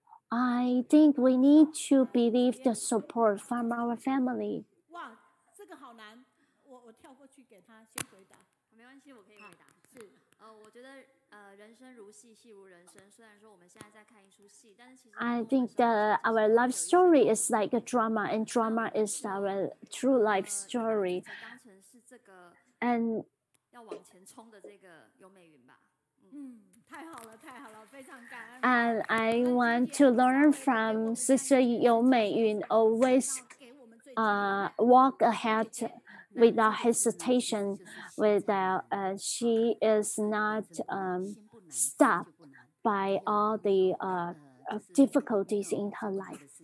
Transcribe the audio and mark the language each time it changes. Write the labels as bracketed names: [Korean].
[English] I think we need to believe the support from our family. [Chinese] 哇，这个好难，我跳过去给他先回答。没关系，我可以回答。是，我觉得人生如戏，戏如人生。虽然说我们现在在看一出戏，但是其实 [English] I think our life story is like a drama, and drama is our true life story. [Chinese] 当成是这个 and 要往前冲的这个尤美云吧。太好了，太好了，非常感恩。 [English] And I want to learn from Sister Yu Meiyun, always walk ahead without hesitation. She is not stopped by all the difficulties in her life.